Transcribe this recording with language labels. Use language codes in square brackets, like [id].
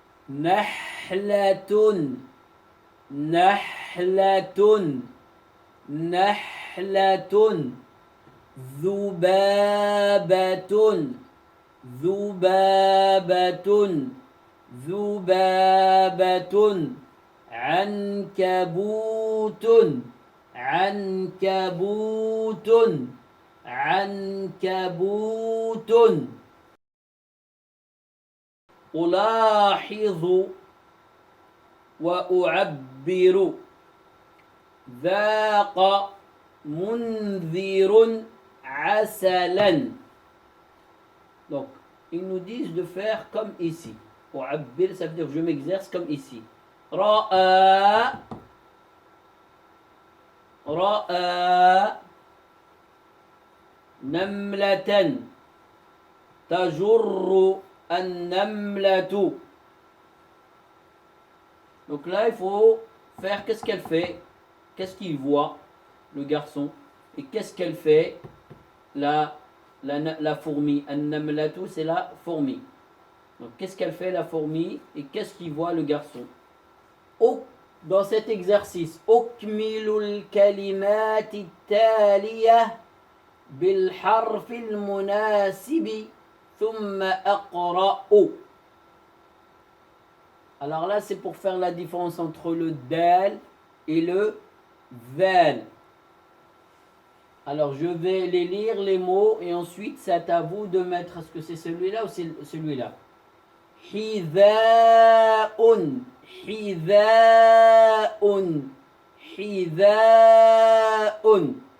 [ar] نحلة نحلة نحلة ذبابة ذبابة ذبابة عنكبوت عنكبوت عنكبوت. ألاحظ وأعبر ذاق منذر عسلا. [fr] Donc, ils nous disent de faire comme ici. أعبر, ça veut dire je m'exerce comme ici. [ar] رأى رأى نملة تجر النملة. [fr] Donc là, il faut faire qu'est-ce qu'elle fait, qu'est-ce qu'il voit, le garçon, et qu'est-ce qu'elle fait, la fourmi. An-namlatu, c'est la fourmi. Donc qu'est-ce qu'elle fait, la fourmi, et qu'est-ce qu'il voit, le garçon. Dans cet exercice, [ar] أكمل الكلمات التالية بالحرف المناسب ثم أقرأ. [fr] Alors là, c'est pour faire la différence entre le dal et le [ar] ذال. [fr] Alors je vais les lire les mots et ensuite c'est à vous de mettre, est-ce que c'est celui-là ou c'est celui-là? [ar] حذاء حذاء حذاء.